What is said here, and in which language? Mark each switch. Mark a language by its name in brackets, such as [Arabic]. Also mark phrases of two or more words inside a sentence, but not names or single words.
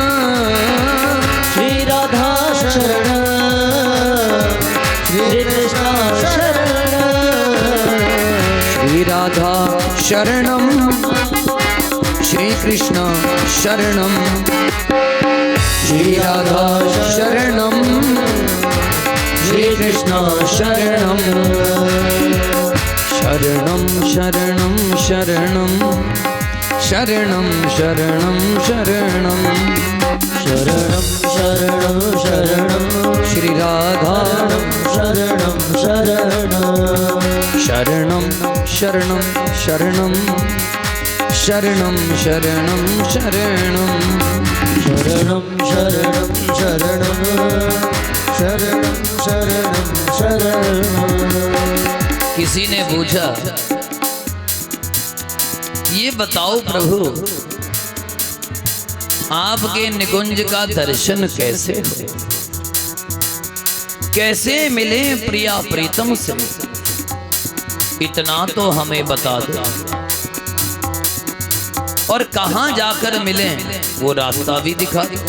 [Sanskrit] श्री राधा शरणं श्री कृष्ण शरणं श्री राधा शरणम, श्री कृष्ण शरणम, श्री राधा शरणम, श्री कृष्ण शरणम, शरणम शरणम शरणम, शरणम शरणम शरणम, शरणं शरणं शरणं श्री राधा शरणं शरणं शरणम शरणम शरणम, शरणम शरणम शरणम, शरणं शरणं शरणं शरणं शरणं शरणं। [Hindi] किसी ने पूछा, ये बताओ प्रभु, आपके निकुंज का दर्शन कैसे हो, कैसे मिले प्रिया प्रीतम से, इतना तो हमें बता दो, और कहां जाकर मिले वो रास्ता भी दिखा दो।